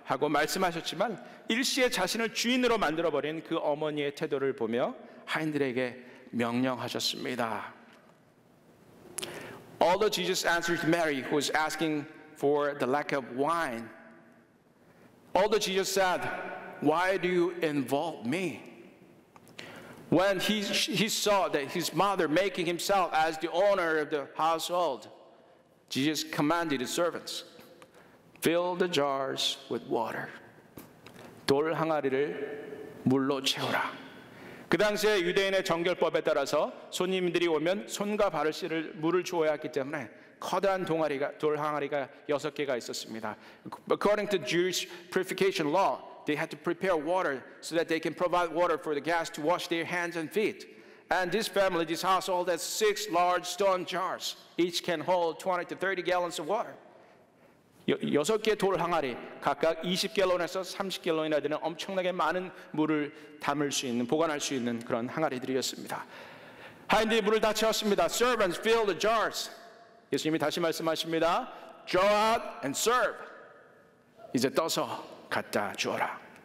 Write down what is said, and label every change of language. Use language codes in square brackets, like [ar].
[ko] 하고 말씀하셨지만 일시에 자신을 주인으로 만들어버린 그 어머니의 태도를 보며 하인들에게 명령하셨습니다. [en] Although Jesus answered Mary, who was asking for the lack of wine, although Jesus said, why do you involve me? When he saw that his mother making himself as the owner of the household, Jesus commanded his servants, fill the jars with water. [ko] 돌 항아리를 물로 채우라. 그 당시에 유대인의 정결법에 따라서 손님들이 오면 손과 발을 씻을 물을 주어야 했기 때문에 커다란 돌 항아리가 6개가 있었습니다. [en] According to Jewish purification law, they had to prepare water so that they can provide water for the guests to wash their hands and feet. And this family, this household, has 6 large stone jars. Each can hold 20 to 30 gallons of water. [ko] 6개의 돌 항아리, 각각 20갤론에서 30갤론이나 되는 엄청나게 많은 물을 담을 수 있는, 보관할 수 있는 그런 항아리들이었습니다. 하인들이 물을 다 채웠습니다. [en] Servants, fill the jars. [ko] 예수님이 다시 말씀하십니다. [en] Draw out and serve. [ko] 이제 떠서 갖다 주어라.